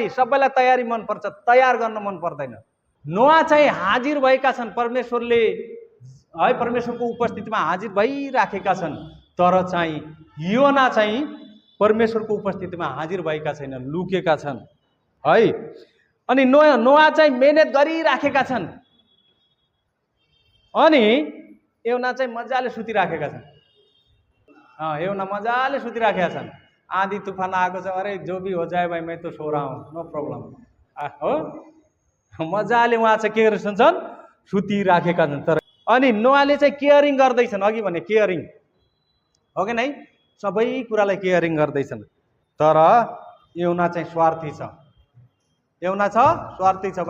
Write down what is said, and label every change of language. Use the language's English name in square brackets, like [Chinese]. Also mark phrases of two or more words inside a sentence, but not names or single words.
[Nepali] सबैलाई तयारी मनपर्छ, तयार गर्न मन पर्दैन। नोआ चाहिँ हाजिर भएका छन्, परमेश्वरले है परमेश्वरको उपस्थितिमा हाजिर भइराखेका छन्, तर चाहिँ योना चाहिँ परमेश्वरको उपस्थितिमा हाजिर भएका छैनन्, लुकेका छन्। है, अनि नोआ चाहिँ मेहनत गरिराखेका छन्, अनि योना चाहिँ मजाले सुतिराखेका छन्। योना मजाले सुतिराखेका छन्। आँधी तूफान आएको छ, [Hindi] अरे जो भी हो जाए भाइ, मैं तो सो रहा हूँ, [English] no problem. [Nepali] हो, मजाले उहाँ चाहिँ के गरेर सुन्छन्? सुतिराखेका छन्। तर अनि नोआले चाहिँ केयरिङ गर्दैछन्। अघि भने केयरिङ हो कि नै? सबै कुरालाई केयरिङ गर्दैछन्। तर योना चाहिँ स्वार्थी छ। योना स्वार्थी छ।